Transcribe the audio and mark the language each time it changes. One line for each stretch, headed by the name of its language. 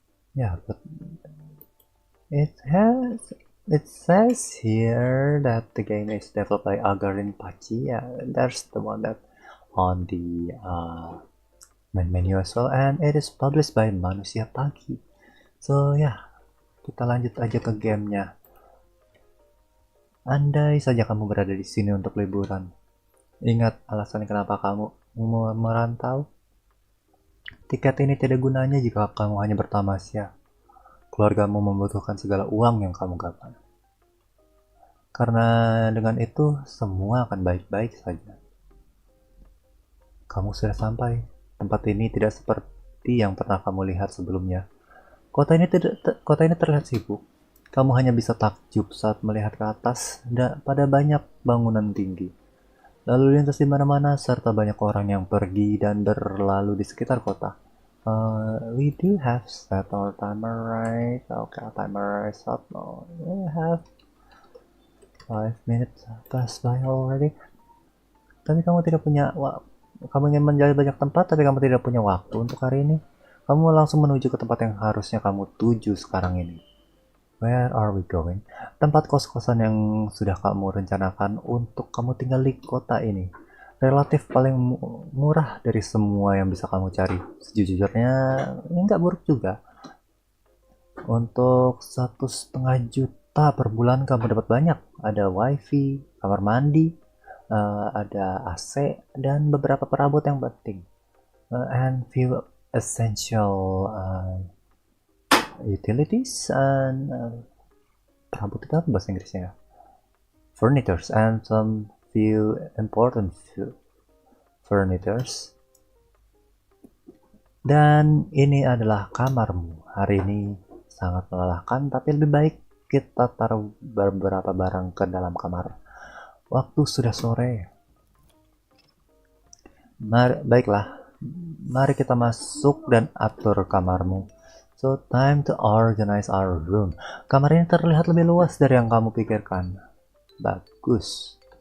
English: Yeah, but it says here that the game is developed by ARMAGARDEN Pagi. Yeah, there's the one that on the main menu as well, and it is published by Manusia Pagi.
Indonesian: So ya, kita lanjut aja ke gamenya. Andai saja kamu berada di sini untuk liburan, ingat alasan kenapa kamu mau merantau. Tiket ini tidak gunanya jika kamu hanya bertamasya. Keluargamu membutuhkan segala uang yang kamu gapai. Karena dengan itu, semua akan baik-baik saja. Kamu sudah sampai. Tempat ini tidak seperti yang pernah kamu lihat sebelumnya. Kota ini terlihat sibuk. Kamu hanya bisa takjub saat melihat ke atas pada banyak bangunan tinggi. Lalu lintas di mana-mana serta banyak orang yang pergi dan berlalu di sekitar kota.
English: We do have set our timer, right? Okay, timer is up. Oh, we have 5 minutes pass by already.
Indonesian: Tapi kamu tidak punya kamu ingin menjadi banyak tempat, tapi kamu tidak punya waktu untuk hari ini. Kamu langsung menuju ke tempat yang harusnya kamu tuju sekarang ini.
English: Where are we going?
Indonesian: Tempat kos-kosan yang sudah kamu rencanakan untuk kamu tinggal di kota ini. Relatif paling murah dari semua yang bisa kamu cari. Sejujurnya, ini nggak buruk juga. Untuk 1,5 juta per bulan kamu dapat banyak. Ada wifi, kamar mandi, ada AC, dan beberapa perabot yang penting.
English: And few essential utilities and
Indonesian: perabot itu apa bahasa Inggrisnya?
English: Furnitures and some few important furnitures.
Indonesian: Dan ini adalah kamarmu. Hari ini sangat melelahkan, tapi lebih baik kita taruh beberapa barang ke dalam kamar. Waktu sudah sore. Baiklah, mari kita masuk dan atur kamarmu.
English: So time to organize our room.
Indonesian: Kamar ini terlihat lebih luas dari yang kamu pikirkan. Bagus.